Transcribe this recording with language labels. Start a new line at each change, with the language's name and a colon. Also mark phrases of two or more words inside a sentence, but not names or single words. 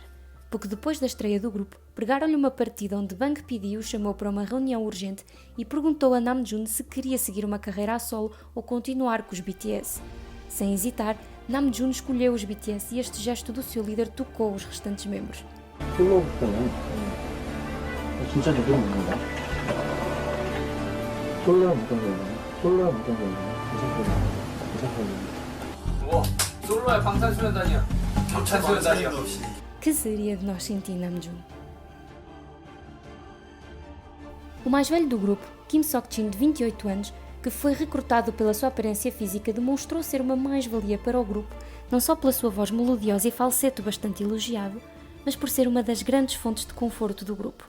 Portuguese: Pouco depois da estreia do grupo, pregaram-lhe uma partida onde Bang PD o chamou para uma reunião urgente e perguntou a Namjoon se queria seguir uma carreira a solo ou continuar com os BTS. Sem hesitar, Namjoon escolheu os BTS e este gesto do seu líder tocou os restantes membros.
Korean: 솔로부터는 진짜 제대로 먹는 거야. 솔로는 어떤 거야? 우와, 솔로야 방탄소년단이야. 방탄소년단이야.
Portuguese: Que seria de nós sem ti, Namjoon? O mais velho do grupo, Kim Seok-jin, de 28 anos, que foi recrutado pela sua aparência física, demonstrou ser uma mais-valia para o grupo, não só pela sua voz melodiosa e falseto bastante elogiado, mas por ser uma das grandes fontes de conforto do grupo.